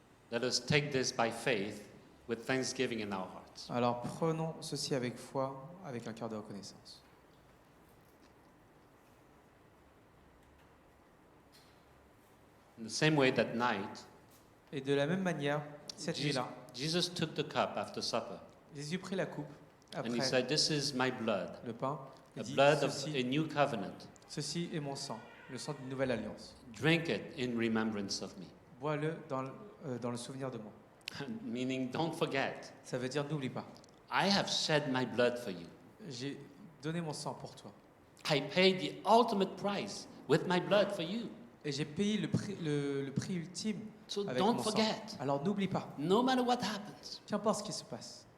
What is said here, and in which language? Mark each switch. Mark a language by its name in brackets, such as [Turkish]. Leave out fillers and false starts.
[English] Let us take this by faith with thanksgiving in our hearts. [French] Alors prenons ceci avec foi, avec un cœur de reconnaissance. [English] In the same way that night, [French] Et de la même manière, cette [English] Jesus, [French] nuit-là, [English] Jesus took the cup after supper [French] Jésus prit la coupe [English] and he [French] après [English] said, "This is my blood, [French] le pain. Il [English] the [French] dit, [English] blood of [French] ceci, [English] a new covenant. [French] ceci est mon sang, le sang d'une nouvelle alliance. [English] Drink it in remembrance of me." [French] Bois-le dans le souvenir de moi. [English] Meaning, don't forget, [French] Ça veut dire n'oublie pas. [English] I have shed my blood for you. [French] J'ai donné mon sang pour toi. [English] I paid the ultimate price with my blood for you. [French] Et j'ai payé le prix ultime [English] So [French] avec [English] don't [French] mon sang. [English] forget, [French] Alors n'oublie pas. [English] no matter what happens. [French] Qu'importe ce qui se passe.